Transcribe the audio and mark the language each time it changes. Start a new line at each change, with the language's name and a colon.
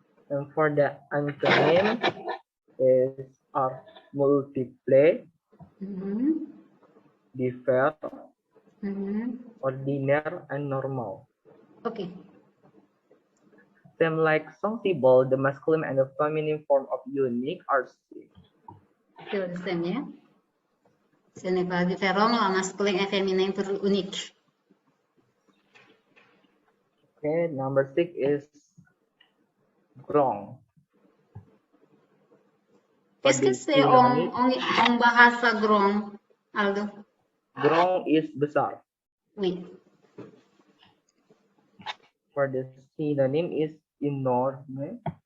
English: And for the antonym is multiple, divers, ordinary, and normal. Okay. Same like sensible, the masculine and the feminine form of unique are same. Still the same, ya.
French: Ce n'est pas différent, la masculine et féminin pour unique.
English: Okay, number 6 is grand.
French: Qu'est-ce que c'est en bahasa grand, Aldo?
English: Grand is besar.
French: Oui.
English: For the synonym is enorme,